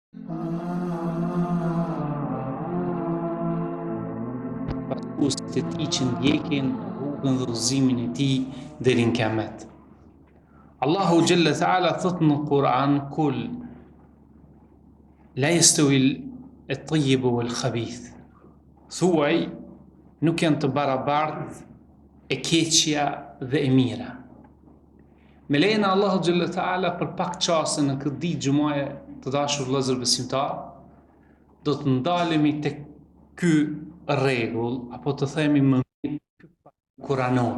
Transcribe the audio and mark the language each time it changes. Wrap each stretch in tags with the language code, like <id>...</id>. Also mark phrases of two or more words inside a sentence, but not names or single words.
<sq>Pasuesit e tij që ndjekin rrugën dhe udhëzimin e tij deri në kiamet. Allahu</sq> <ar>جل تعالى</ar> <sq>thot në Kur'an:</sq> <ar>"قل لا يستوي الطيب والخبيث."</ar> <sq>Thuaj, nuk janë të barabartë e keqja dhe e mira. Me lejen e Allahu</sq> <ar>جل تعالى,</ar> <sq>për pak çaste në këtë ditë xumaje, të dashur vëllezër besimtar, do të ndalemi tek ky rregull, apo të themi më mirë ky kuranor.</sq>